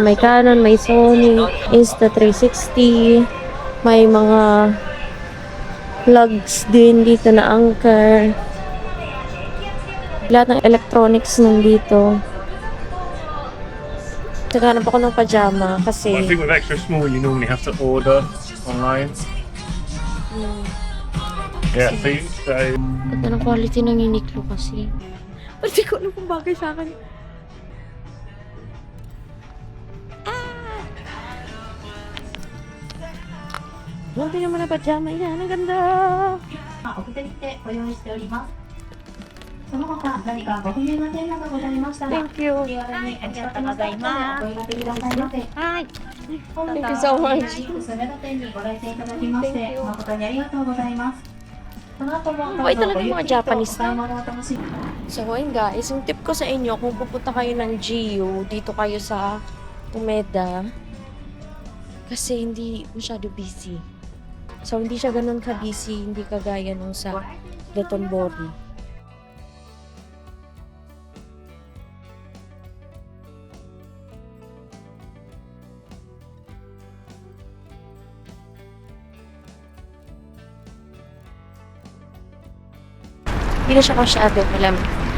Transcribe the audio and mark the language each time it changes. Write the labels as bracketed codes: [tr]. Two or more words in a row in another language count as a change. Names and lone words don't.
[tl] May Canon, may Sony, Insta360. May mga plugs din dito na Anker. Lahat ng electronics nandito. Naghanap ako ng pajama kasi... [en] I think with extra small, you normally have to order online. Yeah, so [tl] Ganda ng quality ng Uniqlo kasi. Pero di ko alam kung bagay sa akin. Grabe naman na pajama yan. Ang ganda! [ja] お二人でご用意しております。その他何かご不明な点などございましたら、 [en] Thank you. [ja] お気軽にお近くのスタッフまでお呼びくださいませ。 [en] Hi! [ja] 本 [en] Thank [ja] 日 [en] you so [ja] は [en] much. [ja] スメダ店にご来店いただきまし [en] Thank [ja] て [en] you. [ja] 誠にありがとうございます。この後もどうぞ [tl] Mabait talaga [ja] ご [tl] yung [ja] ゆっ [tl] mga [ja] くりとお [tl] Japanese [ja] 買い物をお楽しみ。 [tl] So, ayun guys, yung tip ko sa inyo, kung pupunta kayo ng GU, dito kayo sa Umeda, kasi hindi masyado busy. So, hindi siya ganun ka-busy, hindi kagaya nung sa Dotonbori. Hindi na siya masyado malamig.